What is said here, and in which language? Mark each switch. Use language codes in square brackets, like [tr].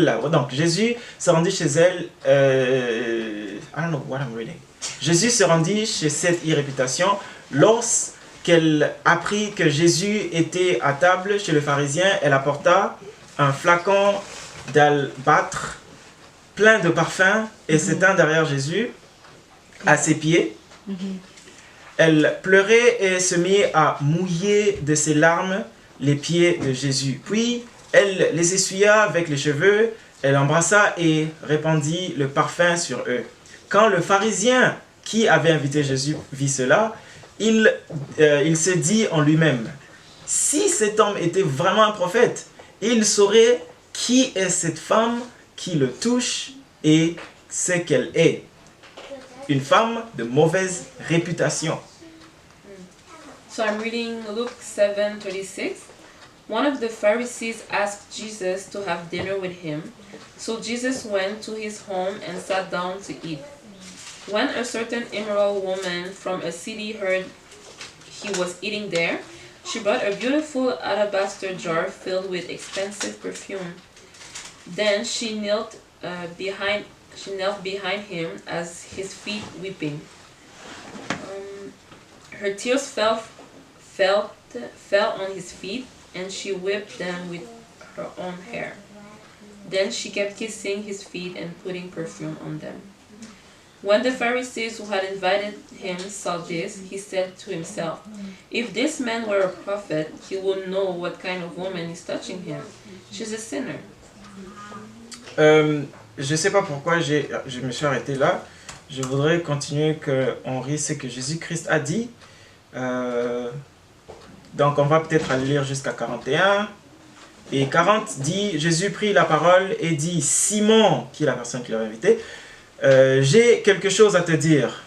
[fr] Donc Jésus se rendit chez elle... [en] I don't know what I'm reading. [fr] Jésus se rendit chez cette irréputation lorsqu'elle apprit que Jésus était à table chez le pharisien. Elle apporta un flacon d'albâtre plein de parfums et s'étend derrière Jésus à ses pieds. Elle pleurait et se mit à mouiller de ses larmes les pieds de Jésus. Puis elle les essuya avec les cheveux, elle embrassa et répandit le parfum sur eux. Quand le pharisien qui avait invité Jésus vit cela, il se dit en lui-même, si cet homme était vraiment un prophète, il saurait qui est cette femme qui le touche et ce qu'elle est. Une femme de mauvaise réputation. [en] So I'm reading Luke 7:36. One of the Pharisees asked Jesus to have dinner with him. So Jesus went to his home and sat down to eat. When a certain immoral woman from a city heard he was eating there, she brought a beautiful alabaster jar filled with expensive perfume. Then she knelt behind him as his feet weeping. Her tears fell on his feet, and she wiped them with her own hair. Then she kept kissing his feet and putting perfume on them. When the Pharisees who had invited him saw this, he said to himself, if this man were a prophet, he would know what kind of woman is touching him. She's a sinner. [fr] Je ne sais pas pourquoi je me suis arrêté là. je voudrais continuer qu'on lit ce que Jésus-Christ a dit. Donc on va peut-être aller lire jusqu'à 41. Et 40 dit, Jésus prit la parole et dit, Simon, qui est la personne qui l'a invité, j'ai quelque chose à te dire.